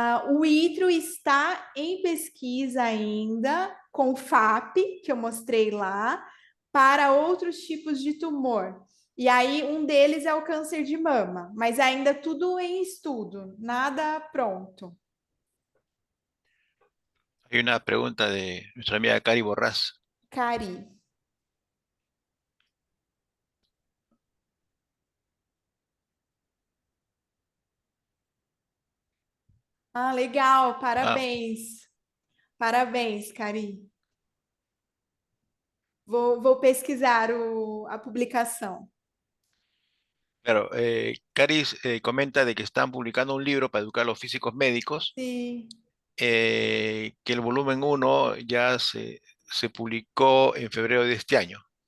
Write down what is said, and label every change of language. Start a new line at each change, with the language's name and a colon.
Portuguese: O Itrio está em pesquisa ainda com o FAP, que eu mostrei lá, para outros tipos de tumor. E aí, um deles é o câncer de mama, mas ainda tudo em estudo, nada pronto.
Spanish: Hay una pregunta de nuestra amiga Cari Borrás. Cari.
Portuguese: Legal, parabéns. Parabéns, Cari. Vou pesquisar a publicação.
Spanish: Claro, Caris comenta de que están publicando un libro para educar a los físicos médicos,
Portuguese: Sim.
Spanish: Que el volumen 1 ya se publicó en febrero de este año.